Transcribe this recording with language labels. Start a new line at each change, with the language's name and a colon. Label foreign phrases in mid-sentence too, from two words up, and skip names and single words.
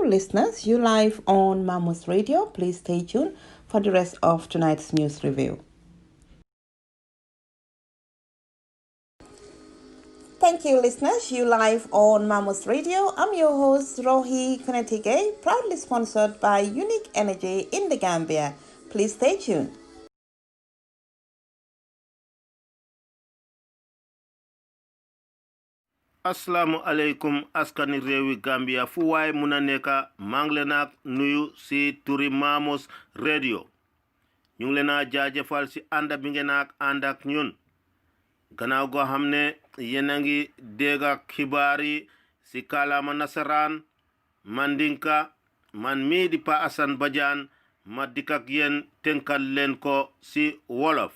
English: Listeners, you live on Mamos Radio. Please stay tuned for the rest of tonight's news review. Thank you, listeners. You live on Mamos Radio. I'm your host, Rohi Konetige, proudly sponsored by Unique Energy in the Gambia. Please stay tuned.
Arabic: السلام عليكم
Wolof: askani rewi Gambia fu waay muna neka manglenak nuyu si turi Mamos Radio. Ñu ngi leena jaajëfal si ànda bi ngeen ak ànd ak ñun. Gannaaw go xamne yéen a ngi dégg ak xibaar yi si kàllaama nasaraan mandinka man mii di Pa Assane Badiane ma dikk ak yéen tënkal leen ko si wolof.